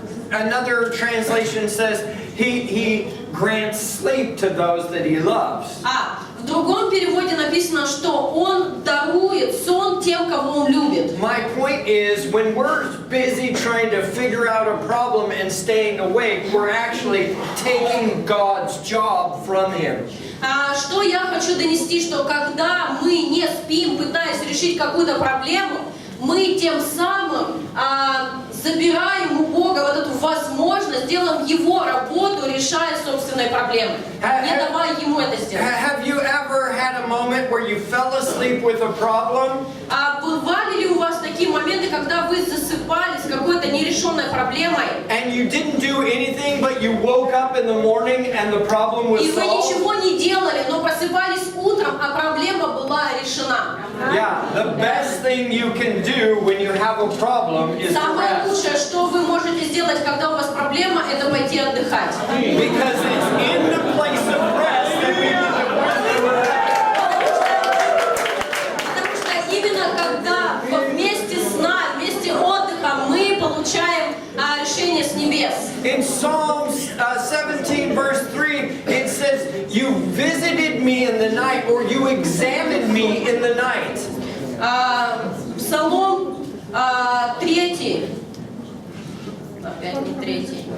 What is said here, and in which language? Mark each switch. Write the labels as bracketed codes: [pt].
[en] Another translation says he grants sleep to those that he loves. [ru] В другом переводе написано, что он дарует сон тем, кого он любит. [en] My point is, when we're busy trying to figure out a problem and staying awake, we're actually taking God's job from him. [ru] Что я хочу донести, что когда мы не спим, пытаясь решить какую-то проблему, мы тем самым забираем у Бога вот эту возможность, делаем Его работу, решая собственные проблемы, не давая Ему это сделать. [en] Have you ever had a moment where you fell asleep with a problem? [ru] Бывали ли у вас такие моменты, когда вы засыпали с какой-то нерешенной проблемой? [en] And you didn't do anything, but you woke up in the morning and the problem was [ru] И вы [en] solved? [ru] ничего не делали, но просыпались утром, а проблема была решена. [en] Yeah, the best thing you can do when you have a problem is to [ru] Самое [en] rest. [ru] лучшее, что вы можете сделать, когда у вас проблема, это пойти отдыхать. [en] Because it's in the place of rest that we get to work. [ru] Потому что именно когда вместе сна, вместе отдыха мы получаем решение с небес. [en] In Psalms 17 verse 3, it says, you visited me in the night, or you examined me in the night. [ru] Псалом 3. Опять не 3.